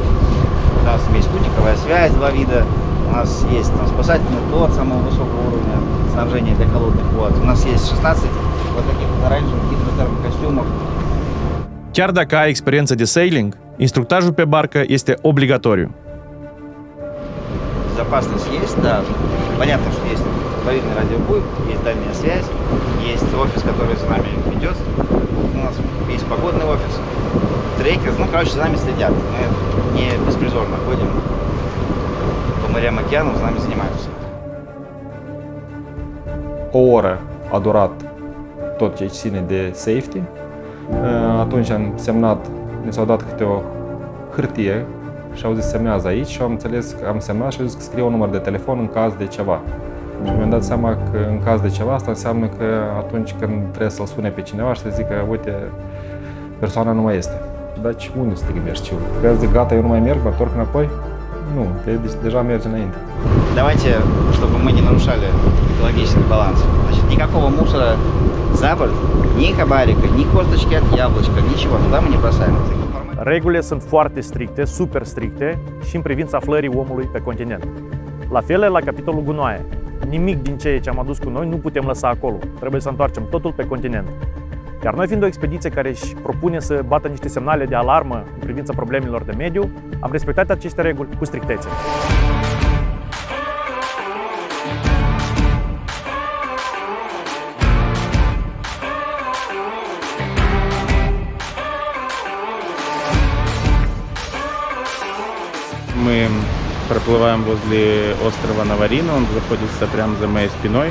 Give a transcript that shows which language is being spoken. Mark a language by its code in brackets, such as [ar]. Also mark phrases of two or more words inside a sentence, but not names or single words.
[ru] У нас есть спутниковая связь, 2 вида. У нас есть там спасательный плот самого высокого уровня, снабжения для холодных вод. У нас есть 16 вот таких вот оранжевых гидротермокостюмов. [ro] Chiar dacă ai experiență de sailing, instructajul pe barcă este obligatoriu. [ru] Безопасность есть, да. Понятно, что есть поверхностный радиопульт, есть дальняя связь, есть офис, который за нами ведет. У нас есть погодный офис, трекер, ну, короче, за нами следят. Мы не беспризорно ходим по морям, океанам, за нами занимаются. [ro] O oră a durat tot ce ține de safety. Atunci am semnat, ne s-au dat câte o hârtie și au zis semnează aici și am înțeles că am semnat și au zis că scrie un număr de telefon în caz de ceva. Și mi-am dat seama că în caz de ceva asta înseamnă că atunci când trebuie să-l sune pe cineva și să zică uite, persoana nu mai este. Deci unde să te gândești? Că zic gata, eu nu mai merg, mă întorc înapoi? Nu, deja mergi înainte. [ru] Давайте, чтобы мы не нарушали экологический баланс. Значит, никакого мусора за борт, ни хабарика, ни косточки от яблочка, niciего, туда мы не бросаем. [ro] Regulile sunt foarte stricte, super stricte și în privința aflării omului pe continent. La fel la capitolul gunoaie. Nimic din ceea ce am adus cu noi nu putem lăsa acolo. Trebuie să întoarcem totul pe continent. Iar noi, fiind o expediție care își propune să bată niște semnale de alarmă în privința problemelor de mediu, am respectat aceste reguli cu strictețe. [ru] Мы проплываем возле острова Наварина, он находится прямо за моей спиной.